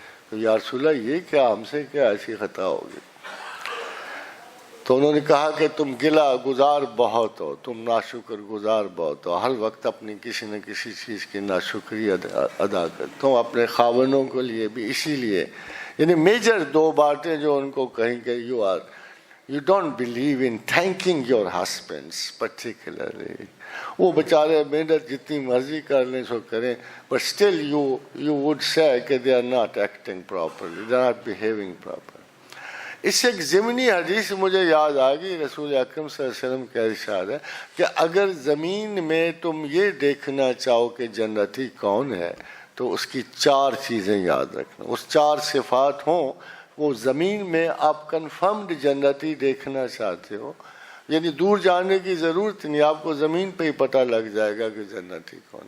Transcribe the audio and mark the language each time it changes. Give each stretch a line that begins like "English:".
Urdu: تو یا رسول اللہ یہ کیا ہم سے کیا ایسی خطا ہوگی؟ تو انہوں نے کہا کہ تم گلا گزار بہت ہو، تم ناشکر گزار بہت ہو، ہر وقت اپنی کسی نہ کسی چیز کی ناشکری ادا کرتے ہو، اپنے خاوندوں کے لیے بھی اسی لیے. یعنی میجر دو باتیں جو ان کو کہیں کہ
English: you don't believe in thanking your husbands particularly.
Urdu: وہ بیچارے محنت جتنی مرضی کر لیں سو کریں,
English: but still you would say کہ they are not acting properly, they are not behaving properly.
Urdu: اس سے ایک ضمنی حدیث مجھے یاد آ گئی, رسول اکرم صلی اللہ علیہ وسلم کا ارشاد ہے کہ اگر زمین میں تم یہ دیکھنا چاہو کہ جنتی کون ہے تو اس کی 4 چیزیں یاد رکھنا, اس 4 صفات ہوں. وہ زمین میں آپ کنفرمڈ جنتی دیکھنا چاہتے ہو, یعنی دور جانے کی ضرورت نہیں, آپ کو زمین پہ ہی پتہ لگ جائے گا کہ جنتی کون.